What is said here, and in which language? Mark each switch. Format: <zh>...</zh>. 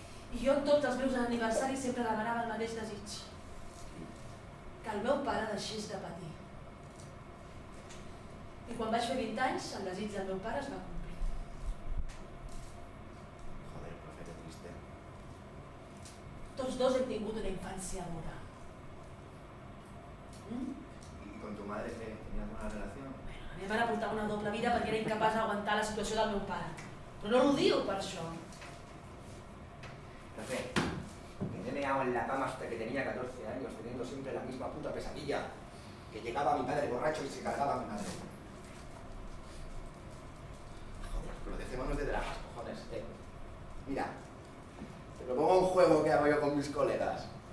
<ca>I jo en tots els meus aniversaris sempre demanava el mateix desig. Que el meu pare deixés de patir. I quan vaig fer 20 anys, el desig del meu pare es va complir.</ca> <es>Joder, profe, qué triste.</es> <ca>Tots dos hem tingut una infància dura.</ca> <es>¿Y con tu madre tenías buena relación?</es> <ca>La meva mare portava una doble vida perquè era incapaç d'aguantar la situació del meu pare. Però no l'odio per això.</ca> <es>Profe, que me he meado en la cama hasta que tenía 14 años, teniendo siempre la misma puta pesadilla. Que llegaba mi padre borracho y se cargaba a mi madre. Joder, pero dejémonos de dramas, cojones. Mira, te propongo un juego que hago yo con mis colegas.</es>